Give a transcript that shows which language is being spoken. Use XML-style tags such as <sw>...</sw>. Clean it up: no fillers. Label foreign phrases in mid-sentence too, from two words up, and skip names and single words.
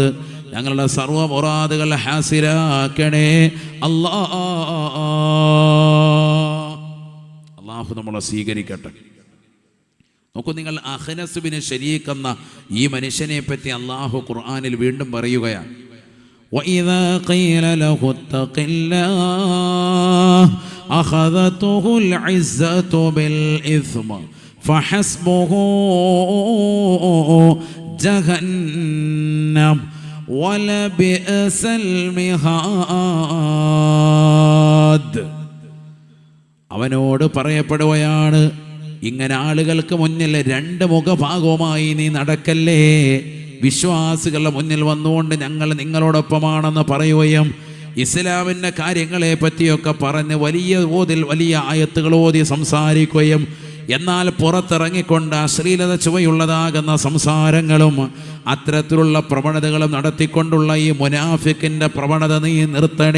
<ml>ഞങ്ങളുടെ സർവ്വ മുറാദുകൾ ഹാസിലാക്കണേ അല്ലാ. അല്ലാഹു നമ്മളെ സ്വീകരിക്കട്ടെ. നോക്കൂ, നിങ്ങൾ അഖ്നസ് ബിൻ ശരീഖ് എന്ന ഈ മനുഷ്യനെ പറ്റി അല്ലാഹു ഖുർആനിൽ വീണ്ടും പറയുകയാണ്.</ml> <ar>وَإِذَا قِيلَ لَهُ اتَّقِ اللَّهَ أَخَذَتْهُ الْعِزَّةُ بِالْإِثْمِ فَحَسْبُهُ جَهَنَّمُ وَلَبِئْسَ الْمِهَادُ.</ar> <ml>അവനോട് പറയപ്പെടുകയാണ്, ഇങ്ങനെ ആളുകൾക്ക് മുന്നിൽ രണ്ട് മുഖഭാഗവുമായി നീ നടക്കല്ലേ. വിശ്വാസികളുടെ മുന്നിൽ വന്നുകൊണ്ട് ഞങ്ങൾ നിങ്ങളോടൊപ്പമാണെന്ന് പറയുകയും ഇസ്ലാമിൻ്റെ കാര്യങ്ങളെ പറ്റിയൊക്കെ പറഞ്ഞ് വലിയ ആയത്തുകൾ ഓതി സംസാരിക്കുകയും എന്നാൽ പുറത്തിറങ്ങിക്കൊണ്ട് അശ്ലീലത ചുവയുള്ളതാകുന്ന സംസാരങ്ങളും അത്തരത്തിലുള്ള പ്രവണതകളും നടത്തിക്കൊണ്ടുള്ള ഈ മുനാഫിക്കിൻ്റെ പ്രവണത നീ നിർത്തണേ.</ml>